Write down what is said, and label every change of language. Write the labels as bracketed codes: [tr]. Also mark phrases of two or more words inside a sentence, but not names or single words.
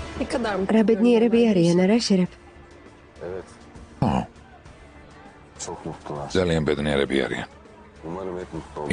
[tr] kadar mı? [ka] რა ბედნიერები არიან, არა შერეფ? [tr] Evet, ო, çok mutlular. [ka] ძალიან ბედნიერები არიან. [tr] Umarım hep mutlu olur.